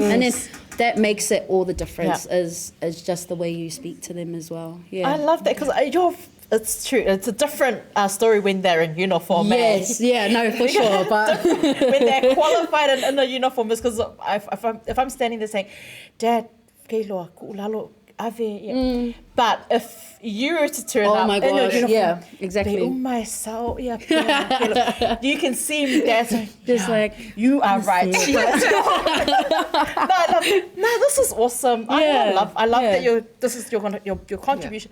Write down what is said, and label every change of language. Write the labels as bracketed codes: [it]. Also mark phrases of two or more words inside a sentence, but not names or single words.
[en] And then that makes it all the difference, is just the way you speak to them as well. I love that, because it's true. It's a different story when they're in uniform. Yes, no, for sure. But when they're qualified in the uniform, is because if I'm standing there saying, Dad, keiloa, ku'ulalo, ave, but if you were to turn up my gosh, in a uniform, exactly. You can see me dancing. Just you are right. No, this is awesome. I love that this is your contribution.